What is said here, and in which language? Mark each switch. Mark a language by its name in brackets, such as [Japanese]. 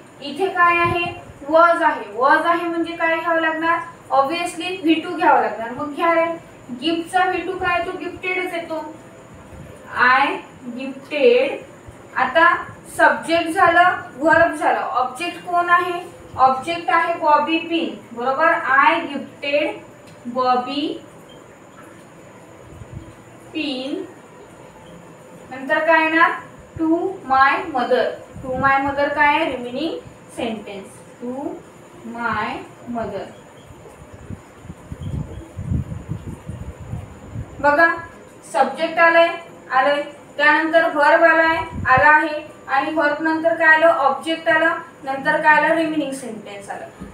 [Marathi] इथे काय आहे, वॉज आहे। वॉज आहे म्हणजे काय घ्यावं लागणार, ऑब्विसली V2 घ्यावं लागणार। मग घ्या रे, गिफ्टचा V2 काय, तो गिफ्टेडच येतो, [English] I gifted. [Marathi] आता सब्जेक्ट झालं, व्हर्ब झालं, ऑब्जेक्ट कोण आहे, ऑब्जेक्ट आहे बॉबी पिन। [English] बरोबर, I gifted bobby pin. [Marathi] नंतर काय येणार, [English] To my mother. To my mother [Marathi] काय आहे, [English] Remaining sentence, to my mother. [Marathi] बघा, सब्जेक्ट आलंय, त्यानंतर व्हर्ब आला आहे, आणि व्हर्ब नंतर काय आलं, ऑब्जेक्ट आलं, नंतर काय आलं, रिमेनिंग सेंटेन्स आलं।